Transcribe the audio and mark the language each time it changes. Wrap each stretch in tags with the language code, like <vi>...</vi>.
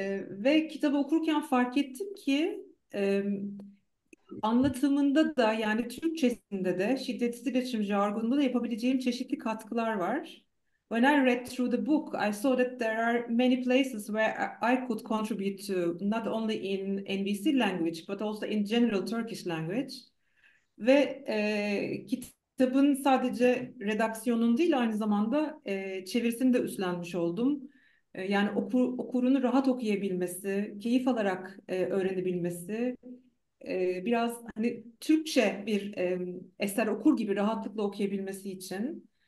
<tr>Ve kitabı okurken fark ettim ki anlatımında da, yani Türkçesinde de şiddetsiz iletişim jargonunda da yapabileceğim çeşitli katkılar var.</tr> <en>When I read through the book, I saw that there are many places where I could contribute to, not only in NVC language, but also in general Turkish language.</en> <tr>Ve kitabın sadece redaksiyonun değil, aynı zamanda çevirisini de üstlenmiş oldum. Yani okurunu rahat okuyabilmesi, keyif alarak öğrenebilmesi, biraz hani Türkçe bir eser okur gibi rahatlıkla okuyabilmesi için.</tr>